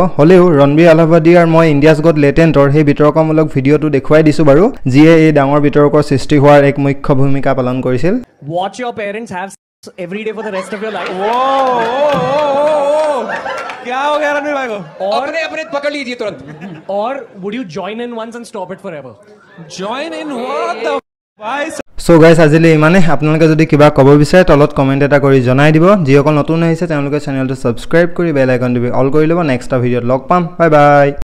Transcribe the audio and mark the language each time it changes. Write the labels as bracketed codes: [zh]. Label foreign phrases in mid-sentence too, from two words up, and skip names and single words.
[as] হ'লেও ৰণবীৰ আলাহাবাদী আৰু মই ইণ্ডিয়াছ গট লেটেণ্টৰ সেই বিতৰ্কমূলক ভিডিঅ'টো দেখুৱাই দিছোঁ বাৰু, যিয়ে এই ডাঙৰ বিতৰ্কৰ সৃষ্টি হোৱাৰ এক মুখ্য ভূমিকা পালন কৰিছিল। [en] Watch your parents have every day for the rest of your life. Whoa! [hi] हो गया रणवीर भाई को अपने अपने पकड़ लीजिए तुरंत [en] Or would you join in once and stop it forever? join in what the भाई [as] সো গাইজ আজিলৈ ইমানে আপোনালোকে যদি কিবা ক'ব বিচাৰে তলত কমেণ্ট এটা কৰি জনাই দিব যিসকল নতুন আহিছে তেওঁলোকে চেনেলটো ছাবস্ক্ৰাইব কৰি [en] bell icon [as] দিবি অল কৰি ল'ব [en] next video [as] লগ পাম [en] bye bye